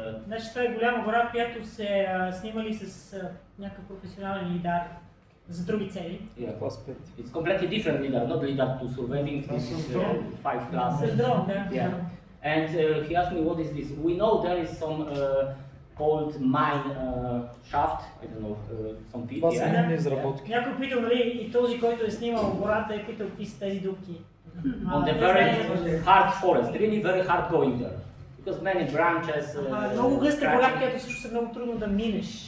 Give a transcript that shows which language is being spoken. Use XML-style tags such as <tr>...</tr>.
<bg>Значи това е голяма гора, която се снимали с някакъв професионален лидар за други цели.</bg> <en>Yeah, it's completely different LiDAR, not LiDAR to surveying. This is 5 class.</en> <bg>С дрон, да.</bg> <en>Yeah. And he asked me what is this. We know there is some old mine shaft. I don't know some pit.</en> <bg>Това са минни изработки. Някой питал, нали, и този, който е снимал гората, е питал какви са тези дупки.</bg> <en>On the very hard forest, really very hard going there. Because many branches.</en> <bg>Много гъста гора, която също е много трудно да минеш.</bg>